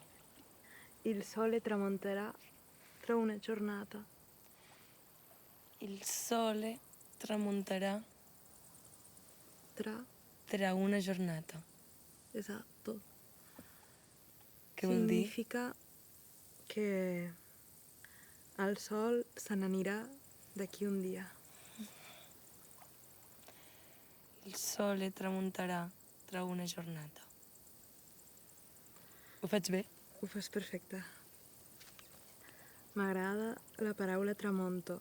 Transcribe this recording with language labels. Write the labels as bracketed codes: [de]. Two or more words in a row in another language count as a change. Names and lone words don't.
[it] Il sole tramonterà tra una giornata. Il sole tramonterà Tra, tra una giornata. esatto. [ca] Què vol dir? Significa que el sol se n'anirà d'aquí un dia. [it] Il sole tramonterà tra una giornata. [ca] Ho faig bé? Ho fas perfecte. M'agrada la paraula tramonto.